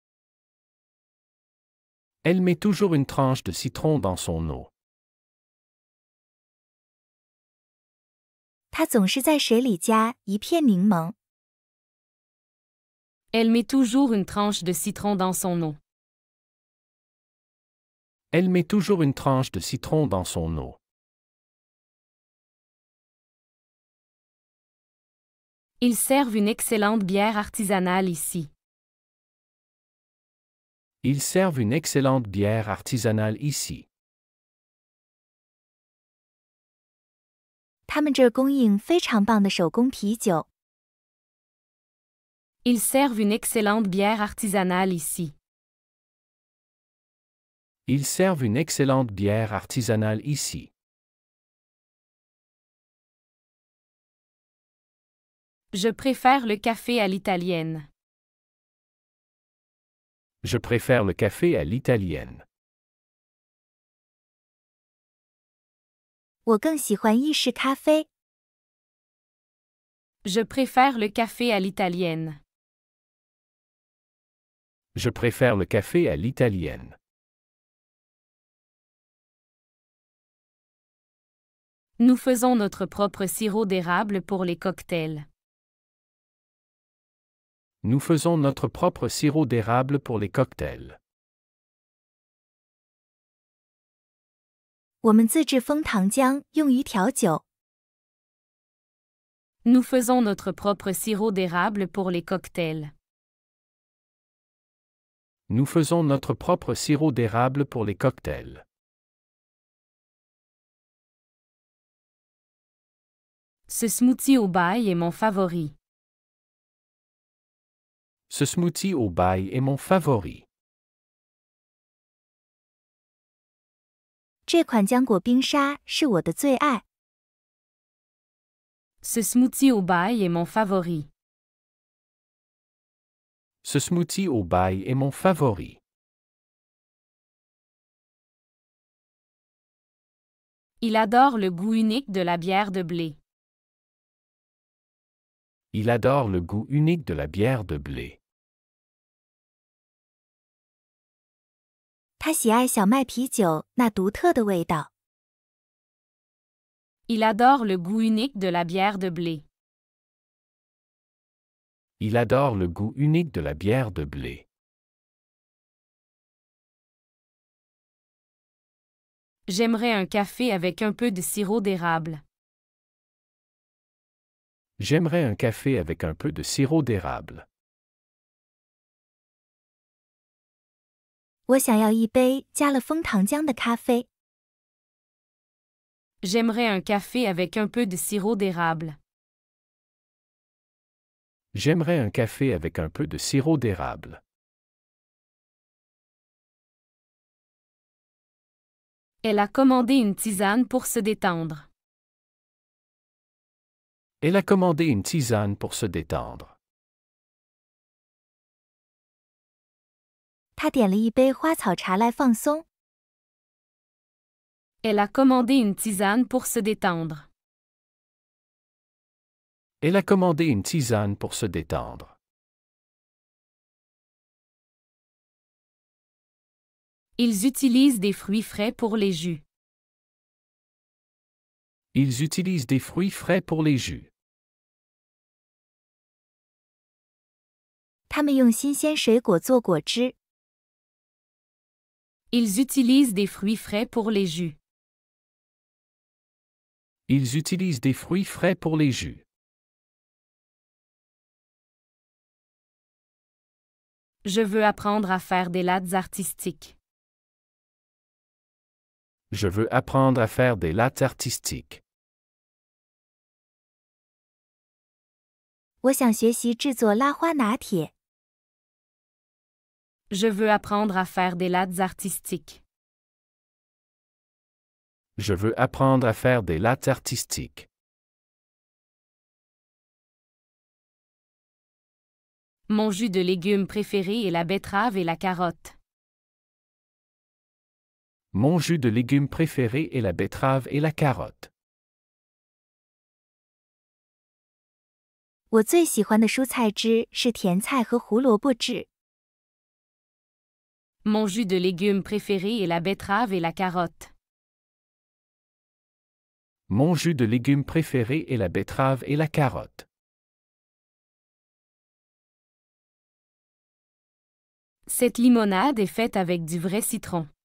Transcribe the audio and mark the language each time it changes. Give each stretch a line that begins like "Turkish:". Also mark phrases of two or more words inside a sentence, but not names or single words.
French: Elle met toujours une tranche de citron dans son eau.
Chinese: 她总是在水里加一片柠檬。
French: Elle met toujours une tranche de citron dans son eau. Elle met toujours une tranche de citron dans son eau. Ils servent une excellente bière artisanale ici. Ils servent une excellente bière artisanale ici.
Chinese: 他们这儿供应非常棒的手工啤酒。
French: Ils servent une excellente bière artisanale ici. Ils servent une excellente bière artisanale ici. Je préfère le café à l'italienne. Je préfère le café à l'italienne.
Chinese: 我更喜欢意式咖啡。
French: Je préfère le café à l'italienne. Je préfère le café à l'italienne. Nous faisons notre propre sirop d'érable pour les cocktails. Nous faisons notre propre sirop d'érable pour les cocktails.
Chinese: 我们自制枫糖浆用于调酒。
French: Nous faisons notre propre sirop d'érable pour les cocktails. Nous faisons notre propre sirop d'érable pour les cocktails. Ce smoothie au bail est mon favori. Ce smoothie au bail est mon favori.
Chinese: 这款浆果冰沙是我的最爱。
French: Ce smoothie au bail est mon favori. Ce smoothie au bail est mon favori. Il adore le goût unique de la bière de blé. Il adore le goût unique de la bière de blé.
Chinese: 他喜爱小麦啤酒那独特的味道。
French: Il adore le goût unique de la bière de blé. Il adore le goût unique de la bière de blé. J'aimerais un café avec un peu de sirop d'érable. J'aimerais un café avec un peu de sirop d'érable.
Chinese: 我想要一杯加了枫糖浆的咖啡。
French: J'aimerais un café avec un peu de sirop d'érable. J'aimerais un café avec un peu de sirop d'érable. Elle a commandé une tisane pour se détendre. Elle a commandé une tisane pour se détendre.
Chinese: 他点了一杯花草茶来放松。
French: Elle a commandé une tisane pour se détendre. Elle a commandé une tisane pour se détendre. Ils utilisent des fruits frais pour les jus. Ils utilisent des fruits frais pour les jus.
Chinese: 他们用新鲜水果做果汁。
French: Ils utilisent des fruits frais pour les jus. Ils utilisent des fruits frais pour les jus. Je veux apprendre à faire des lattes artistiques. Je veux apprendre à faire des lattes artistiques.
Chinese: 我想学习制作拉花拿铁。
French: Je veux apprendre à faire des lattes artistiques. Je veux apprendre à faire des lattes artistiques. Mon jus de légumes préféré est la betterave et la carotte. Mon jus de légumes préféré est la betterave et la carotte.
Chinese: 我最喜欢的蔬菜汁是甜菜和胡萝卜汁。
French: Mon jus de légumes préféré est la betterave et la carotte. Mon jus de légumes préféré est la betterave et la carotte. Cette limonade est faite avec du vrai citron.